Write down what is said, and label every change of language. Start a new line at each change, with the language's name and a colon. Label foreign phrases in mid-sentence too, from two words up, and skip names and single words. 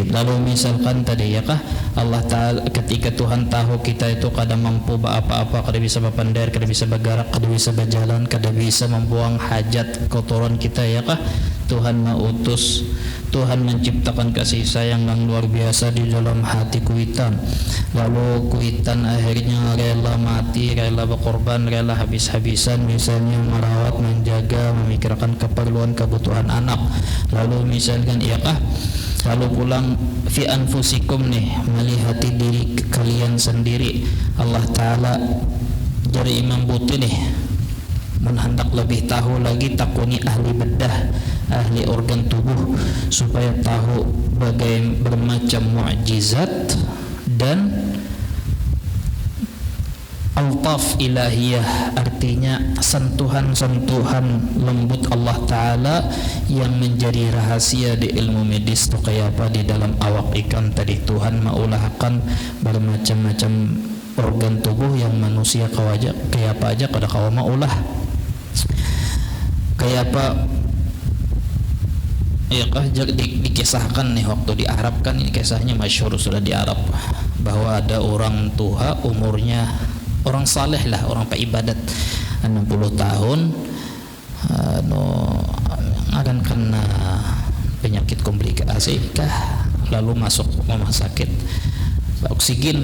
Banjar: Lalu misalkan tadi ya kah Allah Ta'ala ketika Tuhan tahu kita itu kada mampu apa-apa, kada bisa berpandai, kada bisa bergerak, kada bisa berjalan, kada bisa membuang hajat kotoran kita ya kah, Tuhan mengutus, Tuhan menciptakan kasih sayang yang luar biasa di dalam hati kuitan. Lalu kuitan akhirnya rela mati, rela berkorban, rela habis-habisan, misalnya merawat, menjaga, memikirkan keperluan kebutuhan anak. Lalu misalkan iyakah, lalu pulang
Arabic: في أنفسكم
Banjar: nih, melihati diri kalian sendiri. Allah Ta'ala dari Imam Buti nih hendak lebih tahu lagi, takuni ahli bedah, ahli organ tubuh, supaya tahu bermacam mukjizat dan
Arabic: ألطاف إلهية,
Banjar: artinya sentuhan-sentuhan lembut Allah Ta'ala yang menjadi rahasia di ilmu medis tuh kayak apa di dalam awak ikan tadi. Tuhan maulahkan bermacam-macam organ tubuh yang manusia kayak apa aja kada kawa maulah. Kayak apa ya kah dikisahkan nih waktu di Arab kan, ini kisahnya masyhur sudah di Arab, bahwa ada orang tua umurnya, orang saleh lah, orang peibadat 60 tahun akan kena penyakit komplikasi kah, lalu masuk rumah sakit oksigen.